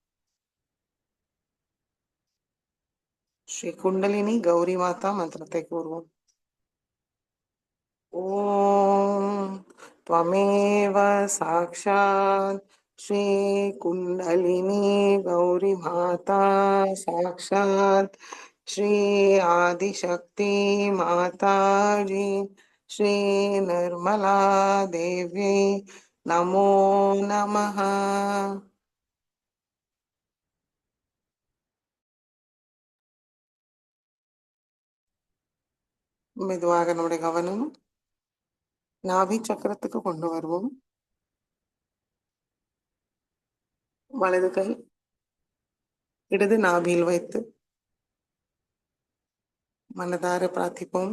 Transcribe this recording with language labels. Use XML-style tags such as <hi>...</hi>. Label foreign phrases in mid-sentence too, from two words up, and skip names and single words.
<ta>ஸ்ரீ குண்டலினி கௌரி மாதா மந்திரத்தை கூறுவோம்.</ta> <sa>ஓம் त्वमेव साक्षात् श्री कुंडलिनी गौरी माता साक्षात् श्री आदिशक्ति माता जी श्री निर्मला देवी नमो नमः.</sa> <ta>மெதுவாக நம்முடைய கவனம் நாபி சக்கரத்துக்கு கொண்டு வருவோம். வலது கை இடது நாபியில் வைத்து மனதார பிரார்த்திப்போம்.</ta>